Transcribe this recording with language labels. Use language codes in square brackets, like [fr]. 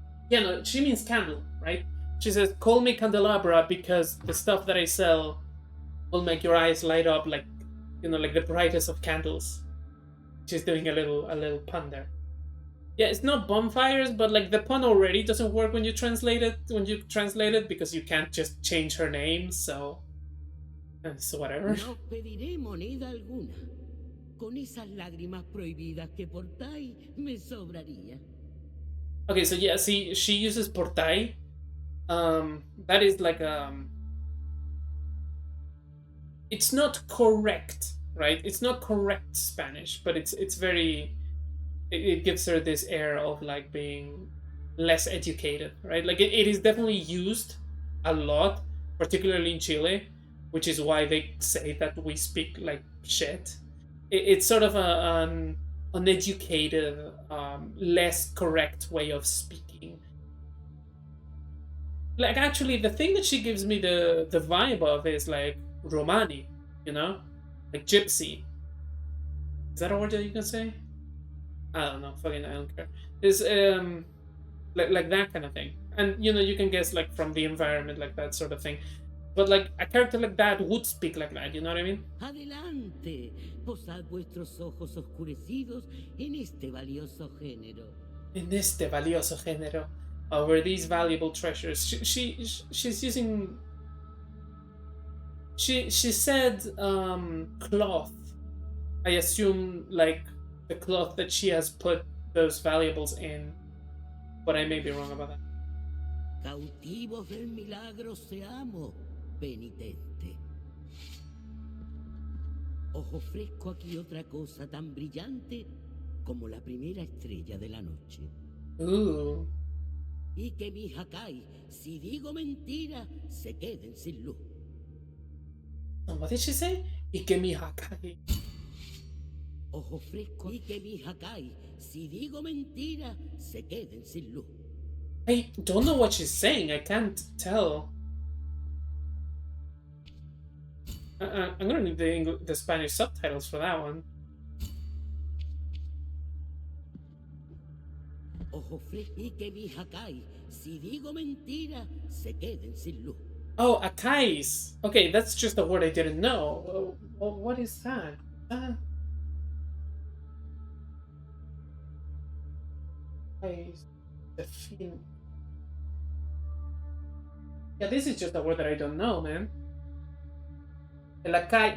[en] Yeah, no, she means candle, right? She says, call me candelabra because the stuff that I sell will make your eyes light up like, like the brightest of candles. She's doing a little pun there. Yeah, it's not bonfires, but like the pun already doesn't work when you translate it because you can't just change her name, so whatever. [es] No pediré moneda alguna. Con esas lágrimas prohibidas que portáis me sobraría. [en] Okay, so yeah, see, she uses portai. That is like it's not correct, right? It's not correct Spanish, but it's very. It gives her this air of like being less educated, right? Like it is definitely used a lot, particularly in Chile, which is why they say that we speak like shit. it's sort of an uneducated, less correct way of speaking. Like, actually, the thing that she gives me the vibe of is like Romani, you know, like gypsy. Is that a word that you can say? I don't know. Fucking, I don't care. Is like that kind of thing. And you know, you can guess like from the environment, like that sort of thing. But like a character like that would speak like that. You know what I mean? [es] Adelante, posad vuestros ojos oscurecidos en este valioso género. En este valioso género, [en] over these valuable treasures. She's using. She said cloth. I assume like the cloth that she has put those valuables in, but I may be wrong about that. [es] Cautivos del milagro seamos, penitente. Os ofrezco aquí otra cosa tan brillante como la primera estrella de la noche. Ooh. Y que mis Hakai, si digo mentira, se queden sin luz. [en] What did she say? [es] Y que mi Hakai. Os ofrezco y que mis Hakai, si digo mentira, se queden sin luz. [en] I don't know what she's saying. I can't tell. I'm gonna need the Spanish subtitles for that one. [es] Os ofrezco y que mis Hakai, si digo mentira, se queden sin luz. [en] Oh, Akais. Okay, that's just a word I didn't know. What is that? Akais. The fin. Yeah, this is just a word that I don't know, man. El acai.